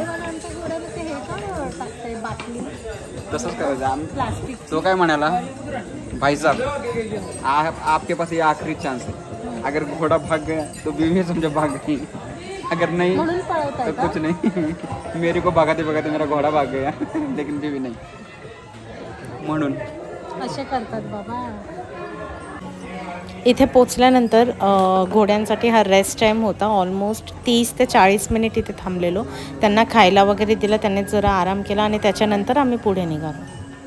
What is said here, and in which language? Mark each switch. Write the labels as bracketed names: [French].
[Marathi] आमच्या घोड्याला ते हे का टाकतंय बाटली, तसंच करायचं. प्लास्टिक. तो काय म्हणाला, [Hindi] भाई साहब आपके पास ये आखिरी चांस है, अगर घोड़ा भाग गया तो बीवी समझो भाग गई, अगर नहीं तो कुछ नहीं. मेरे को भगाते भगाते मेरा घोड़ा भाग गया लेकिन बीवी नहीं. [Marathi] म्हणून असे करतात बाबा. इथे पोचल्यानंतर घोड्यांसाठी हा रेस्ट टाईम होता. ऑलमोस्ट 30 ते 40 मिनिट इथे थांबलेलो. त्यांना खायला वगैरे दिलं, त्यांनी जरा आराम केला आणि त्याच्यानंतर आम्ही पुढे निघालो.